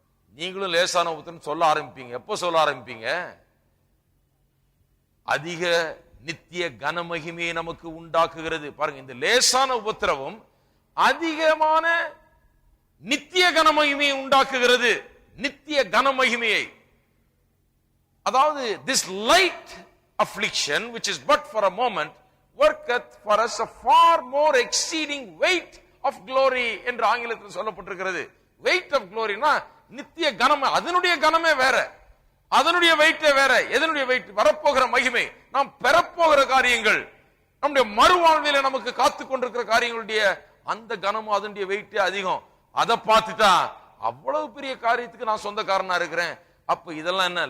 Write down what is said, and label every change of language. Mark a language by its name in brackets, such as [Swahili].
[Tamil] நீங்களும் லேசான உபத்திரம் சொல்ல ஆரம்பிப்பீங்க. எப்போ சொல்ல ஆரம்பிப்பீங்க? அதிக நித்திய கனமகிமையை நமக்கு உண்டாக்குகிறது. பாருங்க, இந்த லேசான உபத்திரவம் அதிகமான நித்திய கனமகிமையை உண்டாக்குகிறது. நித்திய கனமகிமையை, அதாவது [English] this light affliction which is but for a moment worketh for us a far more exceeding weight of glory [Tamil] என்று ஆங்கிலத்தில் சொல்லப்பட்டிருக்கிறது. [English] weight of glory [Tamil] னா நித்திய கனம், அதனுடைய கனமே வேற, அதனுடைய வெயிட்டே வேற. எதனுடைய வெயிட்? வரப்போகிற மகிமை, நாம் பெறப்போகிற காரியங்கள், நம்முடைய மறுவாழ்வில நமக்கு காத்து கொண்டிருக்கிற காரியங்களுடைய அந்த கனமும் அதனுடைய வெயிட்டே அதிகம். அதை பார்த்துட்டா அவ்வளவு பெரிய காரியத்துக்கு நான் சொந்தக்காரனா இருக்கிறேன். அப்ப இதெல்லாம் என்ன?